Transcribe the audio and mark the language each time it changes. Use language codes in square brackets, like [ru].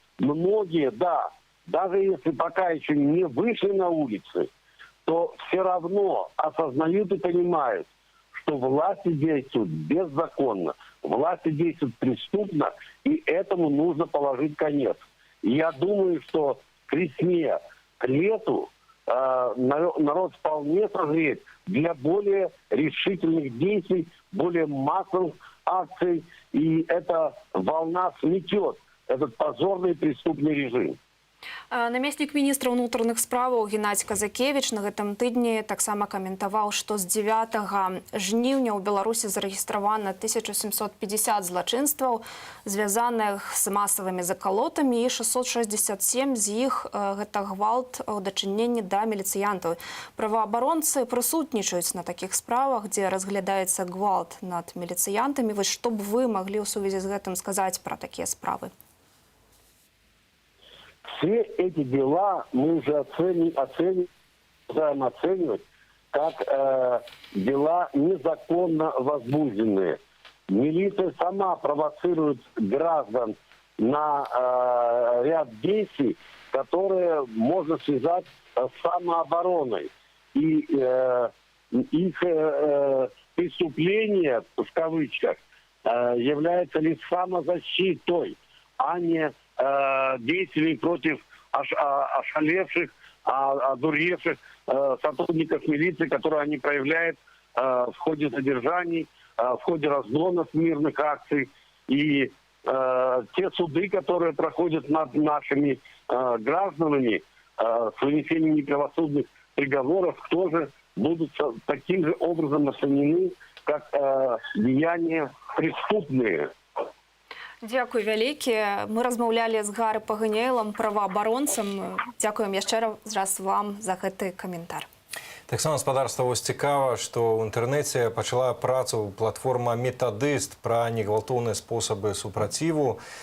[ru] Многие, да, даже если пока еще не вышли на улицы, то все равно осознают и понимают, что власти действуют беззаконно, власти действуют преступно, и этому нужно положить конец. И я думаю, что к весне, к лету народ вполне созрет для более решительных действий, более массовых акций, и эта волна сметет этот позорный преступный режим. [be] Намеснік міністра ўнутраных справаў Геннадзь Казакевіч на гэтым тыдні таксама каментаваў, што з 9 жніўня ў Беларусі зарэгістравана 1750 злачынстваў, звязаных з масавымі закалотамі, і 667 з іх гэта гвалт у дачыненні да міліцыянтаў. Праваабаронцы прысутнічаюць на такіх справах, дзе разглядаецца гвалт над міліцыянтамі. Вось што б вы маглі ў сувязі з гэтым сказаць пра такія справы? [ru] Все эти дела мы уже продолжаем оценивать как дела незаконно возбужденные. Милиция сама провоцирует граждан на ряд действий, которые можно связать с самообороной. И их преступление, в кавычках, является лишь самозащитой, а не действий против ошалевших, одуревших сотрудников милиции, которые они проявляют в ходе задержаний, в ходе разгонов мирных акций. И те суды, которые проходят над нашими гражданами с вынесением неправосудных приговоров, тоже будут таким же образом оценены как деяния преступные. [be] Дякую вялікі. Мы размаўлялі з Гары Паганяйлам, праваабаронцам. Дзякуем яшчэ раз вам за гэты каментар. Таксама гаспадарства вось цікава, што ў інтэрнэце пачала працу платформа «Метадыст» пра негвалтоўныя спосабы супраціву.